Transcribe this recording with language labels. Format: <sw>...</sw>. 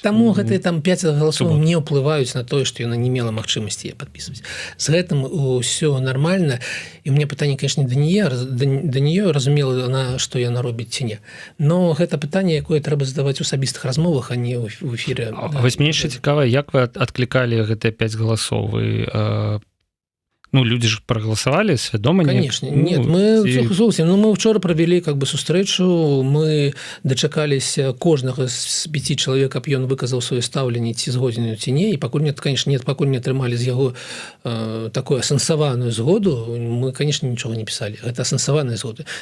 <be>Таму гэтыя там 5 галасоў не ўплываюць на тое, што яна не мела магчымасці падпісваць. З гэтым усё нармальна. І мне пытанне,</be> <ru>конечно, да нее</ru> <be>разумела, што яна робіць ці не. Но гэта пытанне, якое трэба задаваць у асабістых размовах, а не ў эфіры. Вось мне яшчэ цікава, як вы адклікалі гэтыя 5 галасоў? Вы...</be> <ru>Ну, люди ж проголосовали свядома? Конечно. Нет, мы мы вчора провели как бы</ru> <be>сустрэчу, мы дачакаліся кожнага з 5 чалавек, каб ён выказаў сваё стаўленне, ці згоден ці не, і пакуль пакуль не атрымалі з яго такую асэнсаваную згоду, мы, конечно, нічога не пісалі. Гэта асэнсаваная згода.</be>